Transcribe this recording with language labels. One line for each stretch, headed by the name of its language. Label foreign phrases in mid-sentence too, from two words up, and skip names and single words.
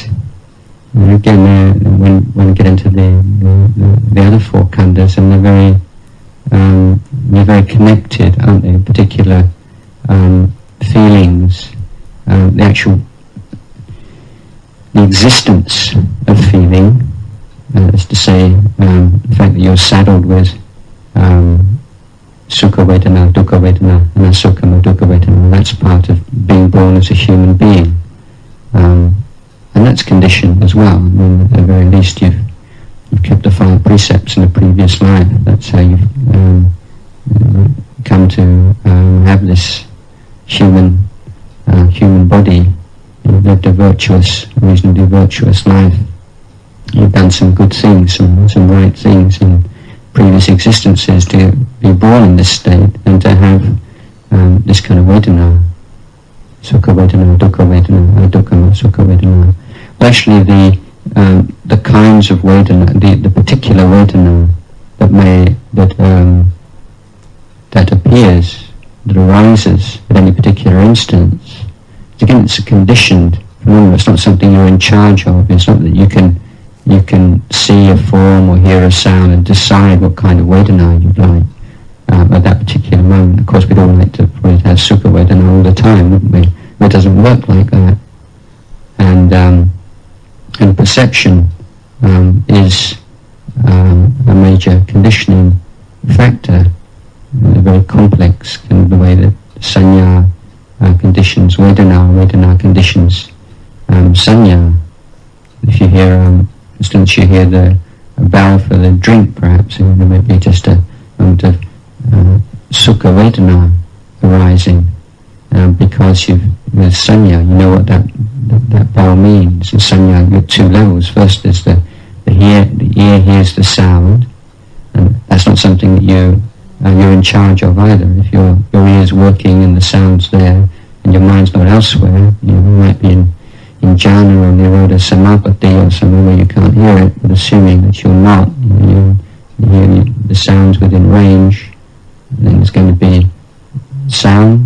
English: And again, when we get into the other four khandhas, and they're very connected, aren't they? In particular, feelings, the existence of feeling, is to say, the fact that you're saddled with
Pali: sukha vedana, dukkha vedana,
English: and
Pali: asukha dukkha vedana.
English: That's part of being born as a human being. And that's conditioned as well. I mean, at the very least, you've kept the 5 precepts in a previous life. That's how you've come to have this human body. You've lived a reasonably virtuous life. You've done some good things, some right things in previous existences to be born in this state and to have this kind of vedana.
Pali: Sukha vedana, dukkha vedana, dukkha sukha vedana.
English: Well, actually, the kinds of vedana, the particular vedana that appears, that arises at any particular instance, again, it's a conditioned phenomenon. It's not something you're in charge of. It's not that you can see a form or hear a sound and decide what kind of vedana you'd like at that particular moment. Of course, we'd all like to probably have
Pali: sukha vedana
English: all the time, wouldn't we? But it doesn't work like that. And perception is a major conditioning factor, very complex, kind of the way that sanya conditions vedana conditions sanya. If you hear, for instance, you hear the bell for the drink, perhaps, and there might be just a moment of
Pali: sukha vedana
English: arising, because with sanya, you know what that bell means. In sanya, you've got 2 levels. First is the ear hears the sound, and that's not something that you're in charge of either. If your ear's working and the sound's there, and your mind's not elsewhere, you might be in jhana or
Pali: nirodha samapatti
English: or somewhere where you can't hear it, but assuming that you're not, you hear the sounds within range, then there's going to be sound.